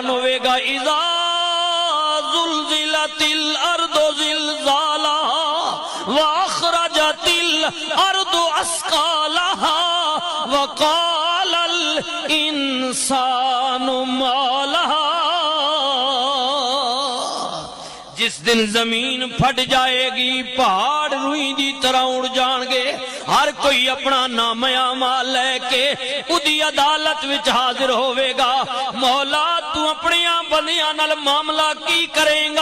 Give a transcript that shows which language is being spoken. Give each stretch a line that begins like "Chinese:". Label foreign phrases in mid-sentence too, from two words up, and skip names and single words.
Arabic: होवेगा إذا زلزلت الأرض زلزالها وأخرجت الأرض أثقالها وقال الإنسان ما لها.
Punjabi: جس دن زمین پھٹ جائے گی، پہاڑ روئی کی طرح اڑ جائیں گے، ہر کوئی اپنا نامیہ مال لے کے اودی عدالت وچ حاضر ہووے گا. مولا توں اپنے بندیاں نال معاملہ کی کرے گا?